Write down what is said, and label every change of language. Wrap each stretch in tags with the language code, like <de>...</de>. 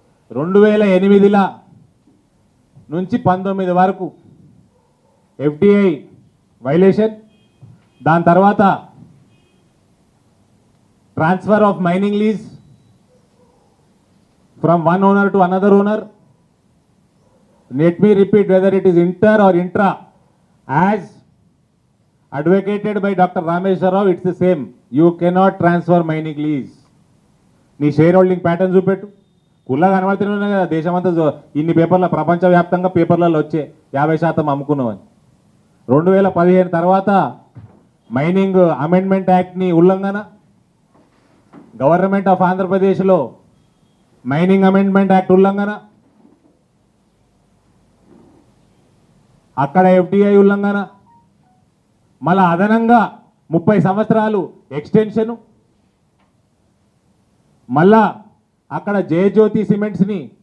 <te>2008 నుంచి 19 వరకు FDI violation, దాని తర్వాత</te> <en>Transfer of mining lease from one owner to another owner. Let me repeat, whether it is inter or intra, as advocated by Dr. Rameshwar Rao, it's the same. You cannot transfer mining lease.</en> <te>నీ share holding pattern చూపెట్టు. కుల్లా కనబడుతున్నాయి కదా దేశమంతా, ఇన్ని పేపర్ల ప్రపంచవ్యాప్తంగా పేపర్లలో వచ్చే 50% అమ్ముకున్నామని. 2015 తర్వాత మైనింగ్ అమెండ్మెంట్ యాక్ట్ని ఉల్లంఘన. గవర్నమెంట్ ఆఫ్ ఆంధ్రప్రదేశ్లో మైనింగ్ అమెండ్మెంట్ యాక్ట్ ఉల్లంఘన, అక్కడ ఎఫ్డిఐ ఉల్లంఘన, మళ్ళా అదనంగా 30 సంవత్సరాలు ఎక్స్టెన్షను, మళ్ళా అక్కడ జయజ్యోతి సిమెంట్స్ని</te>